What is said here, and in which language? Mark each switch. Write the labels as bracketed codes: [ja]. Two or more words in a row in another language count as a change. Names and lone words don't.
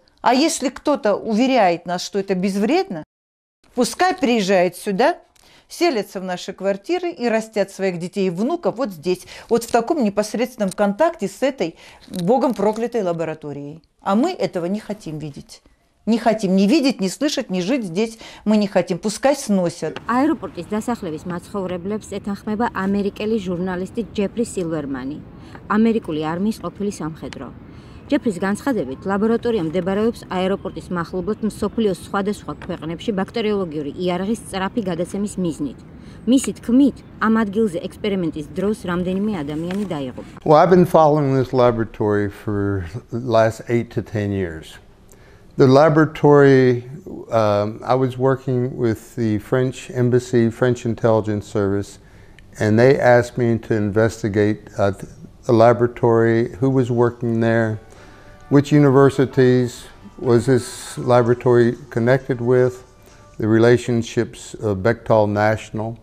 [ru] А если кто-то уверяет нас, что это безвредно, пускай приезжают сюда, селятся в наши квартиры и растят своих детей и внуков вот здесь, вот в таком непосредственном контакте с этой богом проклятой лабораторией. А мы этого не хотим видеть. Не хотим ни видеть, ни слышать, ни жить здесь мы не хотим. Пускай сносят. [ka] აეროპორტის დასახლების მაცხოვრებლებს ეთანხმება ამერიკელი ჟურნალისტი ჯეფრი სილვერმანი, ამერიკული არმიის ყოფილი სამხედრო. ჯეფრის განცხადებით, ლაბორატორია მდებარეობს აეროპორტის მახლობლად მსოფლიოს სხვადასხვა ქვეყნებში ბაქტერიოლოგიური იარაღის სწრაფი გადაცემის მიზნით. მისი თქმით, ამ ადგილზე ექსპერიმენტის დროს რამდენიმე ადამიანი დაიღუპა. [en] Well, I've been following this laboratory for the last 8 to 10 years. The laboratory, I was working with the French Embassy, French Intelligence Service, and they asked me to investigate the laboratory, who was working there, which universities was this laboratory connected with, the relationships of Bechtel National.